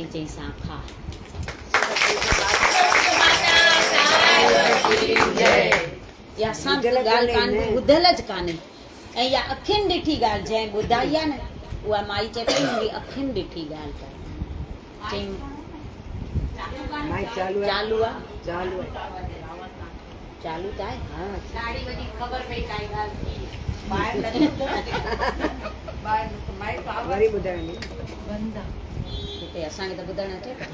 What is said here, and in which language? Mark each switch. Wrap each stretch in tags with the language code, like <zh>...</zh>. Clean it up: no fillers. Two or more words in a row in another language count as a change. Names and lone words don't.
<sd>चईंसि हा खा। या असां ॻाल्हि कान ॿुधल ज कान्हे, ऐं इहा अखियुनि ॾिठी ॻाल्हि जंहिं ॿुधाई आहे न उहा माई चए पई मुंहिंजी अखियुनि ॾिठी ॻाल्हि कर। चई चालू आहे, चालू त आहे। वरी ॿुधाइणी हिते असांखे त ॿुधणु अचे।</sd>